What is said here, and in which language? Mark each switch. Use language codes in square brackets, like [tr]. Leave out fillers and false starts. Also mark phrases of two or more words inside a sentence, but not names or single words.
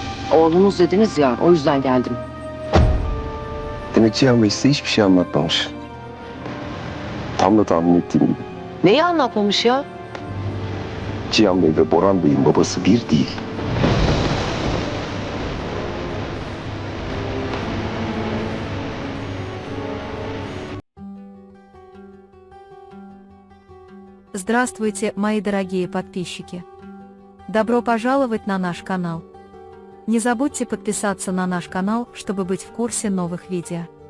[tr] Oğlunuz dediniz ya, o yüzden geldim. Demek Cihan Bey size hiçbir şey anlatmamış. Tam da tahmin ettiğim gibi. Neyi anlatmamış ya? Cihan Bey ve Boran Bey'in babası bir değil. [ru] Здравствуйте, мои дорогие подписчики! Добро пожаловать на наш канал. Не забудьте подписаться на наш канал, чтобы быть в курсе новых видео.